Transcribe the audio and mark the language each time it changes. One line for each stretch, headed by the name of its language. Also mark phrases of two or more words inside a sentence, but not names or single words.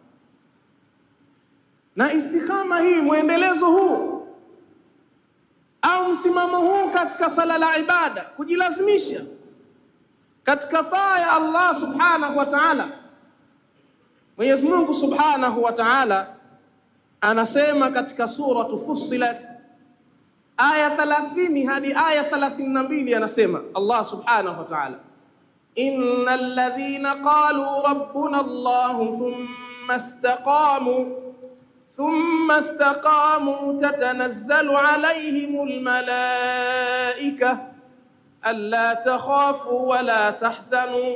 Swahili: Na istiqama hii, muendelezo huu au msimamo huu katika sala la ibada, kujilazimisha katika taa ya Allah
Arabic: سبحانه وتعالى.
Swahili: Mwenyezi Mungu
Arabic: سبحانه وتعالى
Swahili: anasema katika suratu Fussilat aya 30 hadi aya 32, anasema Allah
Arabic: سبحانه وتعالى, إن الذين قالوا ربنا الله ثم استقاموا تتنزل عليهم الملائكة ألا تخافوا ولا تحزنوا